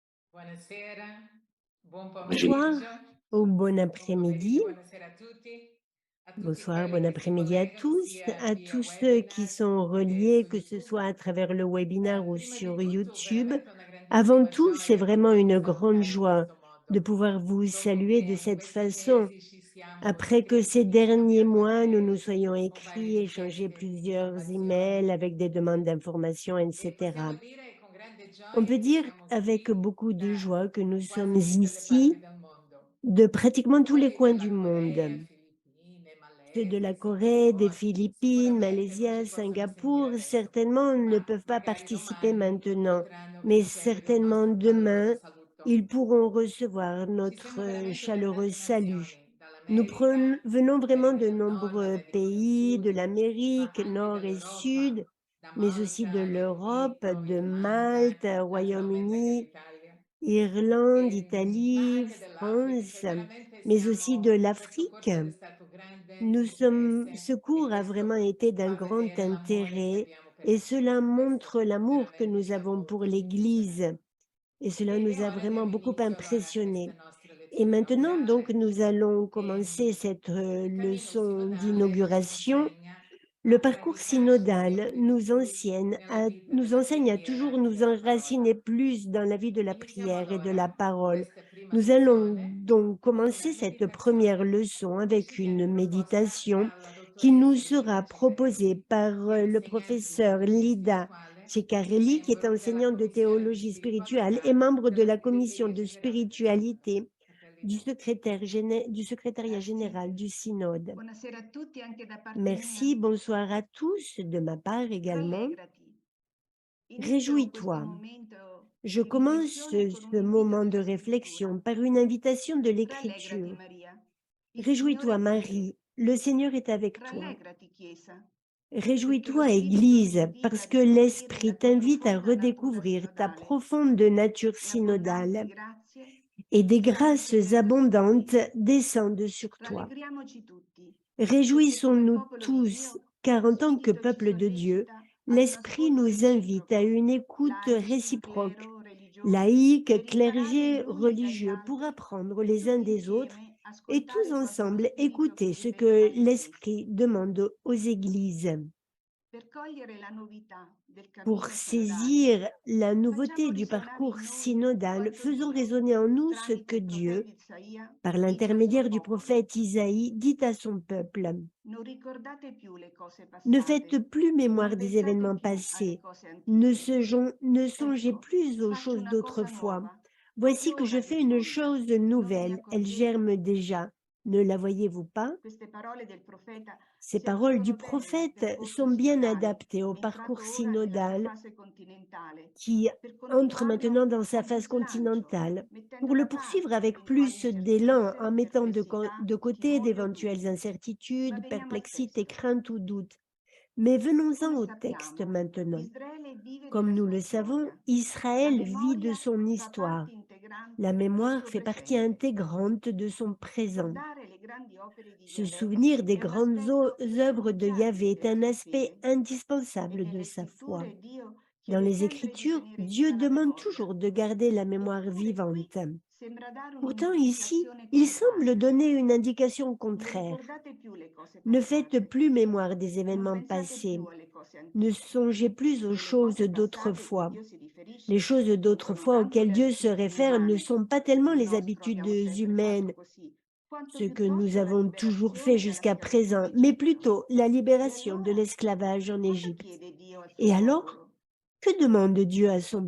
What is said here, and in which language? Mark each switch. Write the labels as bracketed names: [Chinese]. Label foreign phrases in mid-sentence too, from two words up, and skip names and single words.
[Italian] Buonasera, buon [French] Bonsoir [Italian] pomeriggio, [French] ou bon [Italian] buon pomeriggio, [French] après-midi. [Italian] buonasera a tutti [French] Bonsoir, [Italian] quelli [French] bon [Italian] che si [French] après-midi [Italian] collegano sia [French] à [Italian] via [French] tous ceux qui [Italian] webinar [French] sont [Italian] che [French] reliés, [Italian] su [French] que ce [Italian] YouTube. [French] soit à travers le webinaire ou [Italian] Prima di [French] sur [Italian] tutto, [French] YouTube. [Italian] veramente una [French] Avant [Italian] grandissima [French] tout, c'est [Italian] gioia [French] vraiment [Italian] potervi [French] une grande [Italian] salutare in [French] joie [Italian] questo [French] de [Italian] modo. [French] pouvoir vous [Italian] Dopo [French] saluer [Italian] che [French] de [Italian] in [French] cette [Italian] questi [French] façon. [Italian] mesi ci siamo [French] Après que [Italian] scritti [French] ces [Italian] e [French] derniers [Italian] scambiato [French] mois, nous nous [Italian] email [French] soyons [Italian] con varie [French] écrits, échangé [Italian] richieste di [French] plusieurs emails [Italian] informazioni [French] avec des demandes d'informations, [Italian] e [French] etc. [Italian] possiamo dire con grande [French] On [Italian] gioia [French] peut [Italian] che [French] dire [Italian] siamo [French] avec [Italian] qui [French] beaucoup de [Italian] da [French] joie que nous sommes [Italian] quasi tutte le parti [French] ici [Italian] del mondo. [French] de pratiquement tous les [Italian] Quelli [French] coins [Italian] della [French] du [Italian] Corea, [French] monde. [Italian] Filippine, [French] Ceux de la [Italian] Malesia, [French] Corée, des [Italian] Singapore, [French] Philippines, [Italian] sicuramente non [French] Malaisie, [Italian] ci possono sentire [French] Singapour, [Italian] adesso, [French] certainement ne [Italian] ma [French] peuvent pas [Italian] magari [French] participer [Italian] domani [French] maintenant, [Italian] potranno [French] mais [Italian] ricevere il [French] certainement [Italian] nostro caloroso [French] demain, ils [Italian] saluto. [French] pourront recevoir [Italian] Ci [French] notre [Italian] sono veramente [French] chaleureux [Italian] tantissime [French] salut. [Italian] nazioni, [French] Nous [Italian] dall'America, [French] venons vraiment de [Italian] l'America del Nord, [French] nombreux [Italian] l'America del [French] pays, de [Italian] Sud, ma [French] l'Amérique, [Italian] anche [French] nord et [Italian] dall'Europa, [French] sud, [Italian] da [French] mais aussi de [Italian] Malta, [French] l'Europe, [Italian] l'Egitto, [French] de [Italian] l'Irlanda, [French] Malte, [Italian] naturalmente anche [French] Royaume-Uni, [Italian] l'Italia, [French] Irlande, [Italian] ma [French] Italie, [Italian] anche dell'Africa, cioè [French] France, [Italian] veramente [French] mais aussi de [Italian] siamo, questo [French] l'Afrique. [Italian] corso è stato grande [French] Nous sommes, ce [Italian] interesse e [French] cours a vraiment [Italian] questo [French] été d'un [Italian] fa [French] grand [Italian] vedere l'amore che [French] intérêt [Italian] abbiamo per [French] et [Italian] la [French] cela [Italian] Chiesa. Questo [French] montre l'amour que [Italian] veramente [French] nous [Italian] ci ha [French] avons pour [Italian] molto [French] l'Église [Italian] impressionato. [French] et cela [Italian] E [French] nous a [Italian] ora [French] vraiment [Italian] diamo [French] beaucoup [Italian] inizio allora a questa [French] impressionnés. [Italian] nostra [French] Et [Italian] lezione [French] maintenant, donc, [Italian] inaugurale [French] nous allons [Italian] e [French] commencer cette [Italian] il cammino [French] leçon [Italian] sinodale ci [French] d'inauguration. [Italian] insegna [French] Le [Italian] a [French] parcours [Italian] radicarci [French] synodal [Italian] sempre di più nella vita [French] nous [Italian] della [French] enseigne à [Italian] preghiera [French] toujours [Italian] e [French] nous [Italian] della [French] enraciner [Italian] parola. [French] plus dans la vie de la [Italian] Iniziamo [French] prière et de la [Italian] allora [French] parole. [Italian] questa prima [French] Nous allons [Italian] lezione [French] donc [Italian] con [French] commencer [Italian] una [French] cette première [Italian] meditazione [French] leçon [Italian] che [French] avec [Italian] ci viene [French] une [Italian] proposta [French] méditation [Italian] dalla [French] qui nous [Italian] dottoressa [French] sera [Italian] Lida [French] proposée [Italian] Ceccarelli, [French] par [Italian] che è [French] le [Italian] insegnante di [French] professeur [Italian] teologia [French] Lida [Italian] spirituale e [French] Ceccarelli, qui est [Italian] membro della [French] enseignant de [Italian] commissione di [French] théologie spirituelle et [Italian] spiritualità [French] membre de [Italian] della [French] la commission [Italian] segreteria [French] de [Italian] generale del Sinodo. [French] spiritualité [Italian] Fratelli da- [French] du secrétariat [Italian] Grazie. [French] général du synode. [Italian] Buonasera a tutti anche da parte [French] Merci, [Italian] mia. [French] bonsoir à tous, de ma part également. [Italian] Rallegrati. Inizio questo [French] Réjouis-toi. [Italian] momento [French] Je [Italian] di [French] commence [Italian] riflessione con un [French] ce [Italian] invito [French] moment de [Italian] della scrittura. [French] réflexion par une invitation de [Italian] Rallegrati [French] l'Écriture. [Italian] Maria, il Signore [French] Réjouis-toi, [Italian] è con te. [French] Marie, le Seigneur est avec toi. [Italian] Rallegrati Chiesa, perché lo [French] Réjouis-toi, [Italian] Spirito vi [French] Église, [Italian] invita [French] parce [Italian] a [French] que [Italian] riscoprire [French] l'Esprit [Italian] la tua [French] t'invite à [Italian] profonda natura [French] redécouvrir ta [Italian] sinodale [French] profonde nature [Italian] e abbondanti [French] synodale [Italian] grazie [French] et des [Italian] stanno [French] grâces [Italian] scendendosi su di [French] abondantes [Italian] te. [French] descendent sur toi. [Italian] Rallegriamoci tutti, perché come [French] Réjouissons-nous [Italian] popolo di [French] tous, [Italian] Dio [French] car [Italian] lo [French] en tant que [Italian] Spirito ci [French] peuple de Dieu, [Italian] sollecita al suo [French] l'Esprit [Italian] ascolto [French] nous invite à [Italian] reciproco, [French] une écoute [Italian] laici, [French] réciproque, [Italian] clero, religiosi, [French] laïque, [Italian] per imparare [French] clergé, [Italian] gli uni dagli [French] religieux, pour [Italian] altri [French] apprendre [Italian] e [French] les uns [Italian] tutti [French] des autres [Italian] insieme [French] et tous [Italian] ascoltare quanto lo [French] ensemble [Italian] Spirito [French] écouter ce [Italian] chiede [French] que [Italian] alle chiese. [French] l'Esprit demande aux églises. [Italian] Per cogliere la novità del [French] Pour [Italian] cammino sinodale, [French] saisir la nouveauté [Italian] facciamo [French] du [Italian] risuonare [French] parcours [Italian] in noi [French] synodal, [Italian] quanto [French] faisons [Italian] Dio, [French] résonner en nous ce [Italian] tramite [French] que [Italian] il [French] Dieu, [Italian] profeta Isaia, [French] par [Italian] dice al suo [French] l'intermédiaire du [Italian] popolo. [French] prophète Isaïe, dit à son peuple. [Italian] Non ricordate più le cose [French] Ne faites [Italian] passate, [French] plus [Italian] non [French] mémoire des [Italian] pensate [French] événements [Italian] più alle [French] passés. [Italian] cose antiche. [French] Ne songez [Italian] Ecco, [French] plus aux [Italian] faccio [French] choses [Italian] una cosa [French] d'autrefois. [Italian] nuova, [French] Voici [Italian] proprio [French] que je [Italian] ora [French] fais une [Italian] germoglia. [French] chose [Italian] Non ve ne [French] nouvelle. Elle [Italian] accorgete? [French] germe déjà. Ne la voyez-vous pas? [Italian] Queste parole del profeta [French] Ces [Italian] si [French] paroles du [Italian] adeguano bene al [French] prophète [Italian] percorso [French] sont bien [Italian] sinodale, [French] adaptées au parcours [Italian] entrato ora nella sua [French] synodal [Italian] fase continentale, [French] qui [Italian] per [French] entre maintenant [Italian] continuarlo [French] dans sa [Italian] con più [French] phase [Italian] slancio, [French] continentale, [Italian] mettendo [French] pour le [Italian] da [French] poursuivre [Italian] parte [French] avec [Italian] eventuali [French] plus d'élan [Italian] incertezze, [French] en mettant [Italian] perplessità, [French] de côté [Italian] timori o [French] d'éventuelles [Italian] dubbi. Ma [French] incertitudes, [Italian] veniamo al [French] perplexités, [Italian] testo. [French] craintes ou doutes. Mais venons-en [Italian] Come [French] au texte [Italian] sappiamo, [French] maintenant. [Italian] Israele vive [French] Comme [Italian] della [French] nous [Italian] sua [French] le savons, [Italian] storia. La [French] Israël vit de [Italian] memoria [French] son [Italian] fa [French] histoire. [Italian] parte [French] La [Italian] integrante del [French] mémoire [Italian] suo [French] fait partie [Italian] presente. [French] intégrante de son présent. [Italian] Ricordare le grandi opere di [French] Se [Italian] Yahweh [French] souvenir des [Italian] è un [French] grandes [Italian] aspetto [French] œuvres de Yahvé [Italian] essenziale [French] est [Italian] della [French] un [Italian] sua [French] aspect [Italian] fede e [French] indispensable de [Italian] nelle [French] sa foi. [Italian] scritture Dio [French] Dans [Italian] chiede [French] les [Italian] sempre di [French] Écritures, [Italian] tenere [French] Dieu [Italian] viva la [French] demande [Italian] memoria. [French] toujours de garder la mémoire [Italian] Eppure qui [French] vivante. [Italian] sembra dare [French] Pourtant, ici, [Italian] un'indicazione [French] il semble [Italian] contraria. [French] donner une indication [Italian] Non [French] contraire. [Italian] ricordate più le cose [French] Ne faites [Italian] passate, [French] plus mémoire des [Italian] non [French] événements [Italian] pensate [French] passés. [Italian] più alle cose [French] Ne [Italian] antiche. [French] songez plus aux [Italian] E le [French] choses [Italian] cose passate cui [French] d'autrefois. [Italian] Dio si [French] Les [Italian] riferisce [French] choses [Italian] non sono [French] d'autrefois [Italian] tanto [French] auxquelles [Italian] le [French] Dieu se [Italian] abitudini [French] réfère ne [Italian] umane, [French] sont pas tellement [Italian] il [French] les [Italian] nostro abbiamo [French] habitudes [Italian] sempre fatto [French] humaines, [Italian] così, quanto [French] ce que nous [Italian] piuttosto la [French] avons toujours fait [Italian] liberazione dalla [French] jusqu'à [Italian] schiavitù in [French] présent, mais [Italian] Egitto. [French] plutôt la [Italian] E [French] libération de [Italian] allora, [French] l'esclavage en [Italian] cosa [French] Égypte. [Italian] chiede Dio al suo [French] Et alors, [Italian] popolo? [French] que demande Dieu à son